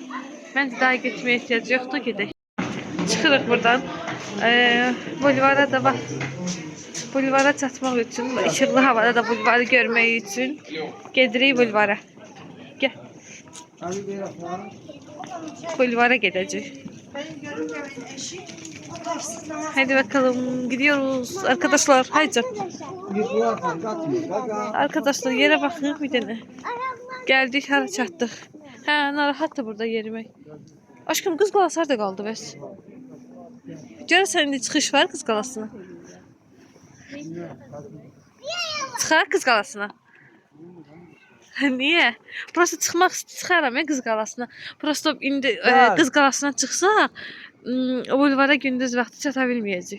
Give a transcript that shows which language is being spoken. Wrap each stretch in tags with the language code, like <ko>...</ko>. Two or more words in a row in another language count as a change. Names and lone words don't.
<az>Məncə daha getməyə ehtiyac yoxdur, gedək. Çıxırıq buradan. Bulvara da bax. Bulvara çatmaq üçün, işıqlı havada da bulvarı görmək üçün gedirik bulvara. Gəl. Bulvara gedəcək.</az> <tr>Haydi bakalım, gidiyoruz arkadaşlar. Haydi. Arkadaşlar yere bakın bir tane. Geldik,</tr> <az>hara çatdıq. Hə, narahatdır burada yerimək. Aşkım, Qız Qalası harda qaldı bəs? Görəsən indi çıxış var Qız Qalasına? Çıxaraq Qız Qalasına. Niyə? Prosta çıxaram Qız Qalasına. Prosta indi Qız Qalasına çıxsaq, bulvara gündüz vaxtı çata bilməyəcək.</az>